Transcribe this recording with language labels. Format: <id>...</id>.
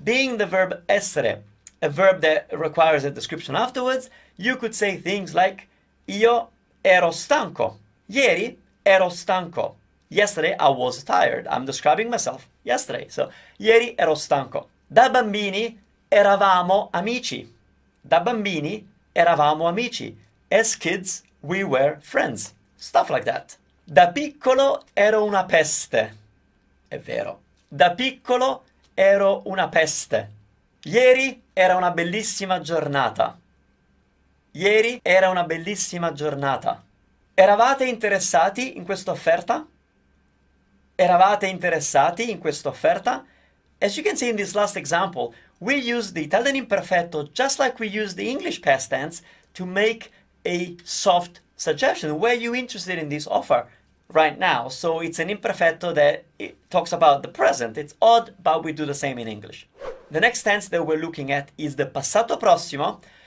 <en>Being the verb essere, a verb that requires a description afterwards, you could say things like</en> <it>io ero stanco. Ieri ero stanco.</it> <en>Yesterday I was tired. I'm describing myself yesterday. So,</en> <it>ieri ero stanco. Da bambini eravamo amici. Da bambini eravamo amici.</it> <en>As kids we were friends. Stuff like that.</en> <it>Da piccolo ero una peste. È vero. Da piccolo ero una peste. Ieri era una bellissima giornata. Ieri era una bellissima giornata. Eravate interessati in questa offerta? Eravate interessati in questa offerta?</it> <en>As you can see in this last example, we use the Italian imperfetto just like we use the English past tense to make a soft suggestion. Were you interested in this offer right now? So it's an imperfetto that it talks about the present. It's odd, but we do the same in English. The next tense that we're looking at is the passato prossimo.</en>